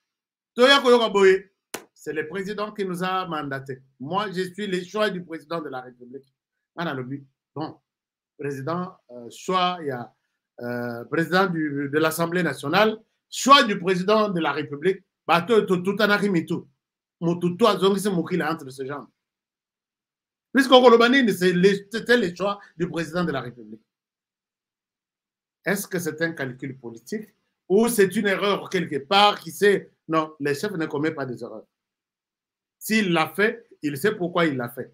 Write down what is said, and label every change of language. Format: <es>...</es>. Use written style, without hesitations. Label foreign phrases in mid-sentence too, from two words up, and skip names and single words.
<fr>C'est le président qui nous a mandatés. Moi, je suis le choix du président de la République. Bon, président, choix, il y a président de l'Assemblée nationale, choix du président de la République. Tout en arrimitu. Mututu azongisi mukila entre ce genre. Puisqu'au Kolobani, c'était le choix du président de la République. Est-ce que c'est un calcul politique ou c'est une erreur quelque part qui sait... Non, le chef ne commet pas des erreurs. S'il l'a fait, il sait pourquoi il l'a fait.</fr>